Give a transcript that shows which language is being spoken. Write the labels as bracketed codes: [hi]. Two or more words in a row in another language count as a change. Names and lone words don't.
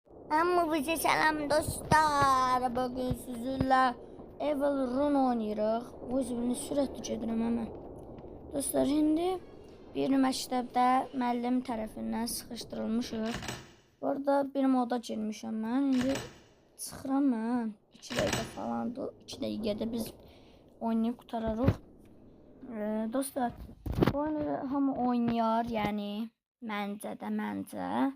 [tr] Amma bize selam dostlar. [az] Bugün sizinle Evil Run oynayırıq. O yüzden sürətli gedirəm hemen. Dostlar, şimdi bir məktəbdə müəllim tərəfindən sıxışdırılmışıq. Orada bir moda girmişəm mən. İndi çıxıram mən. 2 dəqiqə falandır. 2 dəqiqədə biz oynayıb qutararıq. Dostlar, bu oyunu hamı oynayar, yəni məncə.